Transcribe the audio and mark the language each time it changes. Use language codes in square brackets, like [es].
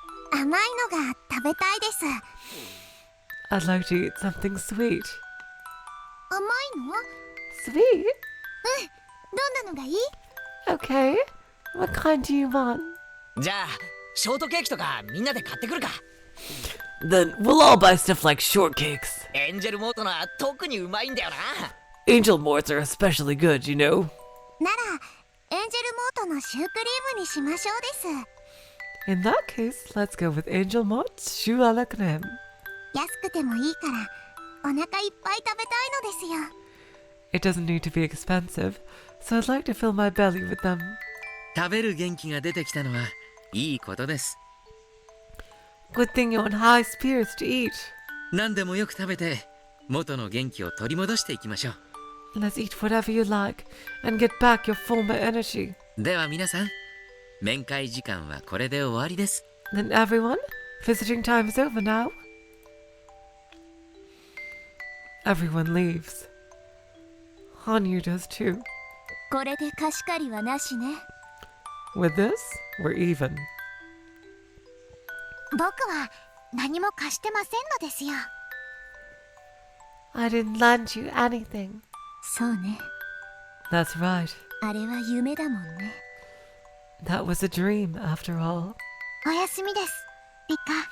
[ja] 甘いのが食べたいです。 [en] I'd like to eat something sweet. [ja] 甘いの？ [en] Sweet? [ja] どんなのがいい？ [en] Okay. What kind do you want? [ja] じゃあショートケーキとかみんなで買ってくるか [en] Then we'll all buy stuff like shortcakes. [ja] エンジェルモートのは特にうまいんだよな [en] Angel morts are especially good, you know. [ja] ならエンジェルモートのシュークリームにしましょうです。 [en] In that case, let's go with Angel morts choux à la crème. [ja] 安くてもいいからお腹いっぱい食べたいのですよ。 [en] It doesn't need to be expensive, so I'd like to fill my belly with them. [ja] 食べる元気が出てきたのはいいことです。 [en] Good thing you're on high spirits to eat. [ja] 何でもよく食べて元の元気を取り戻していきましょ [en] Let's eat whatever you like and get back your former energy. [ja] う。では皆さん、面会時間はこれで終わりです。 [en] Then everyone, visiting time is over now. Everyone leaves. Hanyu does too. [ja] これで貸し借りはなしね [en] With this, we're even. [ja] 僕は何も貸してませんのですよ。 [en] I didn't lend you anything. [ja] そうね [en] That's right. [ja] あれは夢だもんね [en] That was a dream, after all. [ja] おやすみです、リカ。